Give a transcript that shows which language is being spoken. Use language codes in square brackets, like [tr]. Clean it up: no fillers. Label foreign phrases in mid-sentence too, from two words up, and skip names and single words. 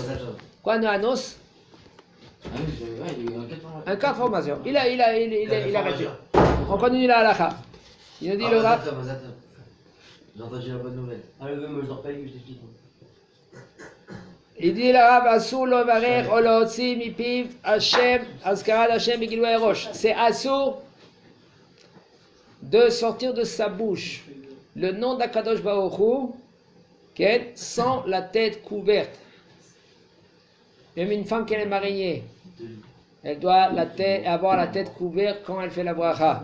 [fr] Quoi un Anous? Ah oui, il y a eu un 4 Un cas de formation. Il a arrêté. On continue la halakha. Il nous dit le Rav. J'ai entendu la bonne nouvelle. Ah, le vœu, moi je dors pas, je t'explique. Il dit le Rav [he] אסור לו ורר או לו הוציא מפיו השם אזכרת השם בגילוי ראש. [fr] C'est Asur de sortir de sa bouche le nom d'Akadosh Baruch Hu, sans la tête couverte. Même une femme qui est mariée, elle doit avoir la tête couverte quand elle fait la bracha.